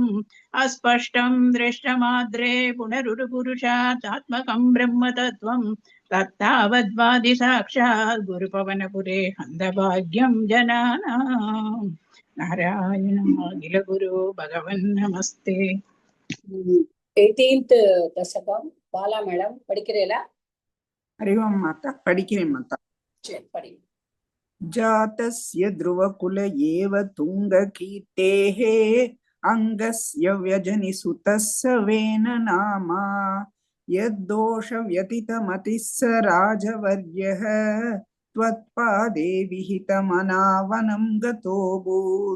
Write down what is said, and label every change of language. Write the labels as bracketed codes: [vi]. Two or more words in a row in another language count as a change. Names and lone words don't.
[sa] अस्पष्टं दृष्टमाद्रे पुनरुरुपुरुषात्मकं ब्रह्मतत्त्वं तत्तावद्वादि साक्षात् गुरुपवनपुरे हन्तभाग्यं जनानाम्. नारायणाखिल गुरु भगवन् नमस्ते. [ta] 18th தசகம் பாலா மேடம் படிக்கிறீங்களா? [sa] हरिओम माता [ta] படிக்கிறேன் माता. சரி படி. [sa] जातस्य ध्रुवकुल एव तुङ्गकीर्तेः अङ्गस्य व्यजनिसुतस्य वेन नामा यद्दोषव्यतितमतिः स राजवर्यः त्वत्पादे विहितमनावनं गतोऽभूत्.